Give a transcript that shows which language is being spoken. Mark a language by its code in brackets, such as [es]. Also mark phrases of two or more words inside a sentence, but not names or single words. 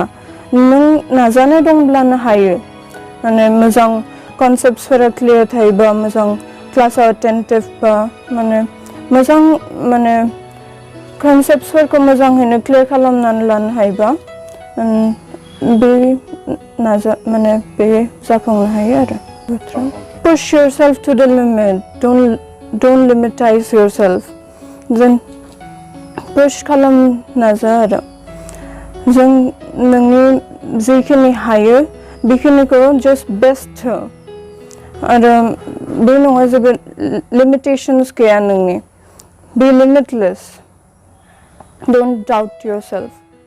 [brx] नों नाजानाय दंब्लानो हायो। माने मोजां कनसेप्टसफोरा क्लियार थायोबा, मोजां क्लासाव एटेन्टिभ बा, माने मोजां माने कनसेप्टसफोरखौ मोजाङैनो क्लियार खालामनानै लानो हायोबा बे जाफुंनो हायो आरो। [en] Push yourself to the limit. Don't limitize yourself. [brx] जों पुश खालाम नाजा आरो जों नोंनि जिखिनि हायो बेखिनिखौ [en] just best [brx] हो, आरो बे नङा जेबो लिमिटेशंस गैया नोंनि। [en] Be limitless. Don't doubt yourself.